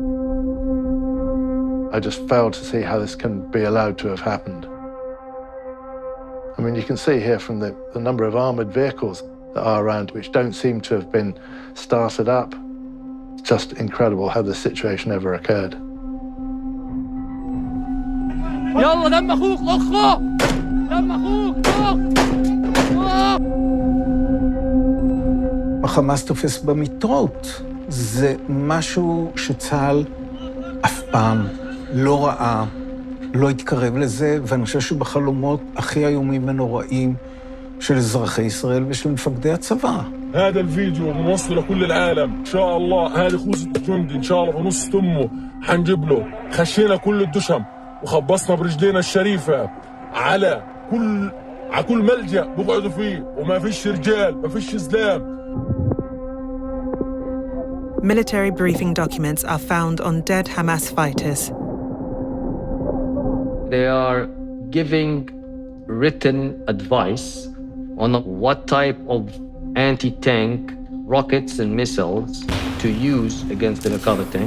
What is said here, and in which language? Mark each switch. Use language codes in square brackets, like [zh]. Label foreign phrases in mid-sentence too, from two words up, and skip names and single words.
[en] I just fail to see how this can be allowed to have happened. I mean, you can see here from the number of armoured vehicles that are around, which don't seem to have been started up. It's just incredible how this situation ever occurred. [he] החמאס תופס במיטות. זה משהו שצה"ל אף פעם לא ראה, לא התקרב לזה, ואני חושב שבחלומות הכי איומים ונוראים של אזרחי ישראל ושל מפקדי הצבא. [ar] هذا الفيديو بنوصله لكل العالم ان شاء الله. هذه خوذة الجندي ان شاء الله بنص تمه حنجيب له. خشينا كل الدشم وخبصنا برجلينا الشريفه على كل ملجأ بقعدوا فيه وما فيش رجال ما فيش زلام. [en] Military briefing documents are found on dead Hamas fighters. They are giving written advice on what type of anti-tank rockets and missiles to use against the Merkava tank.